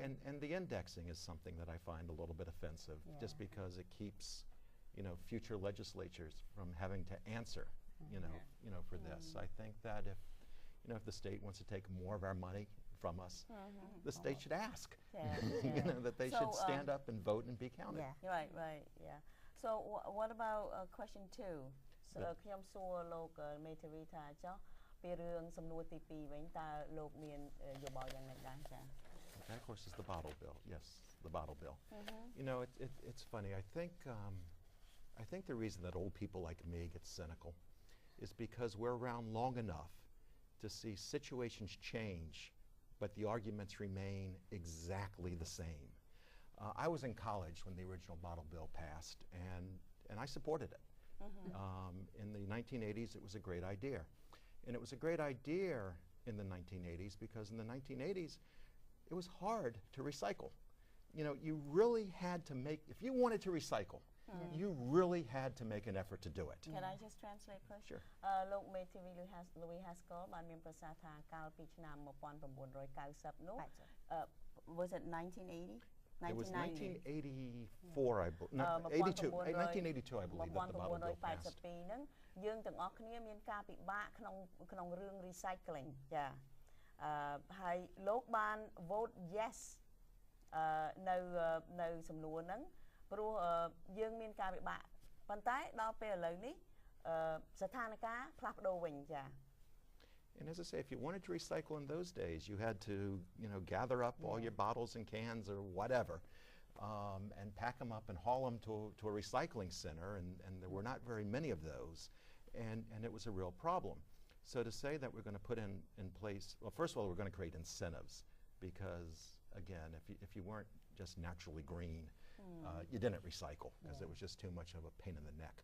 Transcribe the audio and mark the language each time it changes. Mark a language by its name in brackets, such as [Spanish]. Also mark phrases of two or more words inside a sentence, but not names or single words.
[English] And the indexing is something that I find a little bit offensive, just because it keeps, future legislatures from having to answer, for this. I think that if the state wants to take more of our money from us, the state should ask, that they should stand up and vote and be counted. Right, yeah. So what about question 2? [Khmer] So ខ្ញុំសួរលោកមេធាវីថាចុះពីរឿងសំណួរទី2វិញតើលោកមានយោបល់យ៉ាងណាដែរចា៎ [English] That, of course, is the bottle bill. Yes, the bottle bill. It's funny. I think the reason that old people like me get cynical is because we're around long enough to see situations change, but the arguments remain exactly the same. I was in college when the original bottle bill passed, and I supported it. In the 1980s, it was a great idea. And it was a great idea in the 1980s because in the 1980s, it was hard to recycle. You really had to make, if you wanted to recycle, you really had to make an effort to do it. Can I just translate first? Sure. [Khmer] លោកមេធាវីLouis Haskell បានមានប្រសាសន៍ថាកាលពីឆ្នាំ1990នោះ [English] was it 1980? It was 1984, I believe. No, 82. 1982, I believe, that the bottle bill passed. [Khmer] ហ្នឹងយើងទាំងអស់គ្នាមានការពិបាកក្នុងរឿង recycling ចាហើយលោកបាន [English] vote yes [Khmer] នៅសំណួរហ្នឹងព្រោះយើងមានការពិបាកប៉ុន្តែដល់ពេលឥឡូវនេះស្ថានភាពផ្លាស់ប្ដូរវិញចា [English] And as I say, if you wanted to recycle in those days, you had to, gather up all your bottles and cans or whatever, and pack them up and haul them to a recycling center, and there were not very many of those, and it was a real problem. So to say that we're going to put in place, well, first of all, we're going to create incentives, because again, if you weren't just naturally green, you didn't recycle, because it was just too much of a pain in the neck.